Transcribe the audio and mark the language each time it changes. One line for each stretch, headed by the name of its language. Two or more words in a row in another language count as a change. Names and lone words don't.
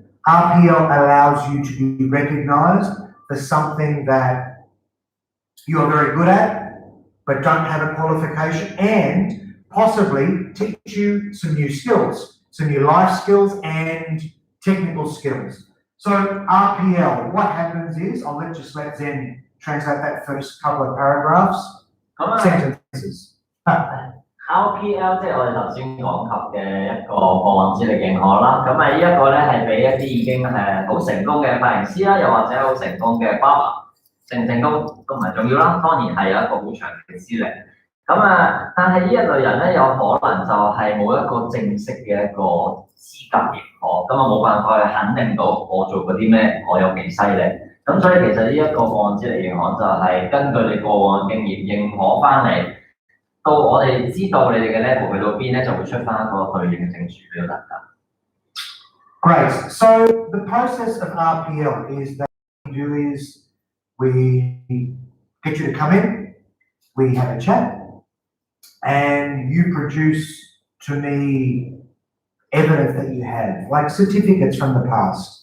English: RPL allows you to be recognised for something that you are very good at, but don't have a qualification, and possibly teach you some new skills, some new life skills and technical skills. So RPL, what happens is, just let Zen translate that first couple of paragraphs, sentences.
Cantonese: RPL 即係我哋頭先講及嘅一個過往資歷認可啦，咁呢一個咧係俾一啲已經好成功嘅髮型師啦，又或者好成功嘅 barber， 成唔成功都唔係重要啦，當然係有一個好長嘅資歷。咁但係呢一類人咧有可能就係冇一個正式嘅一個資格認可，咁冇辦法去肯定到我做嗰啲咩，我有幾犀利。咁所以其實呢一個過往資歷認可就係根據你過往經驗認可翻嚟，到我哋知道你哋嘅 level 去到邊咧，就會出翻一個對應嘅證書俾大家。
English: Great. So the process of RPL is that what we do is we get you to come in, we have a chat, and you produce to me evidence that you have, like certificates from the past.